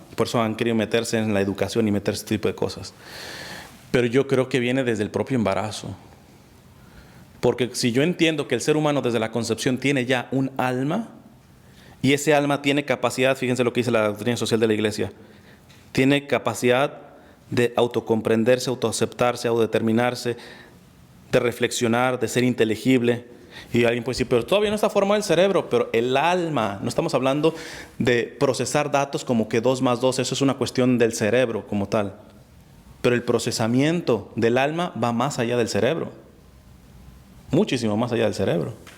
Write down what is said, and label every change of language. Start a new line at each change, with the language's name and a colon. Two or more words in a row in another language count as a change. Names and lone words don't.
Spanish: Por eso han querido meterse en la educación y meterse este tipo de cosas. Pero yo creo que viene desde el propio embarazo. Porque si yo entiendo que el ser humano desde la concepción tiene ya un alma, y ese alma tiene capacidad, fíjense lo que dice la doctrina social de la iglesia, tiene capacidad de autocomprenderse, autoaceptarse, autodeterminarse, de reflexionar, de ser inteligible. Y alguien puede decir, pero todavía no está formado el cerebro, pero el alma, no estamos hablando de procesar datos como que 2 más 2, eso es una cuestión del cerebro como tal. Pero el procesamiento del alma va más allá del cerebro, muchísimo más allá del cerebro.